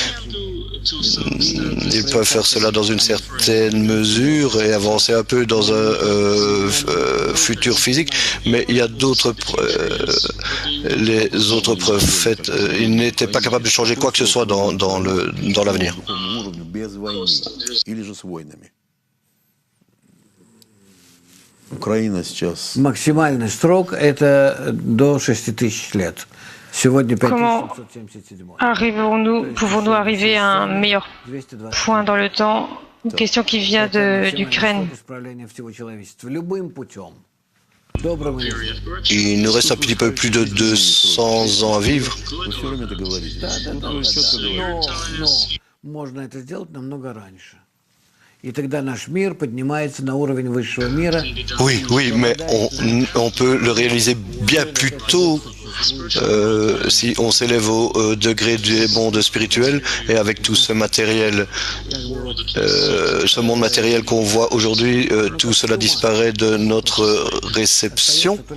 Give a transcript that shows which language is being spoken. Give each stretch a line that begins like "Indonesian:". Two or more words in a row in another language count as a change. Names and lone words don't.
French: Ils peuvent faire cela dans une certaine mesure et avancer un peu dans un futur physique, mais il y a d'autres les autres prophètes, ils n'étaient pas capables de changer quoi que ce soit dans l'avenir.
Russian: Максимальный срок это до 6000 лет. Сегодня
French: Comment 5707. pouvons-nous arriver à un meilleur point dans le temps? Une question qui vient d'Ukraine. Il nous reste un petit peu plus de 200 ans à vivre.
Russian: Можно это сделать намного раньше. И тогда наш мир поднимается на уровень высшего мира.
French: Oui, mais on peut le réaliser bien plus tôt si on s'élève au degré du monde spirituel et avec tout ce matériel, ce monde matériel qu'on voit aujourd'hui, tout cela disparaît de notre réception.